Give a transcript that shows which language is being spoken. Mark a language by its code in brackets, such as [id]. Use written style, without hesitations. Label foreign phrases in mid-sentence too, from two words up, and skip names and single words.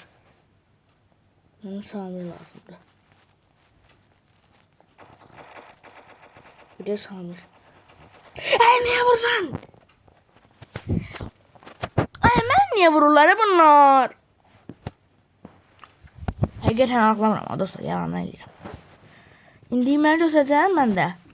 [tr] Bana Samir lazımdı. Bir de Samir. Ay niye vursan? Ay ben niye vururlar bunlar? [az] Həqiqətən ağlamıram dostlar, yalan eləyirəm. İndi məni döşəcəm mən də.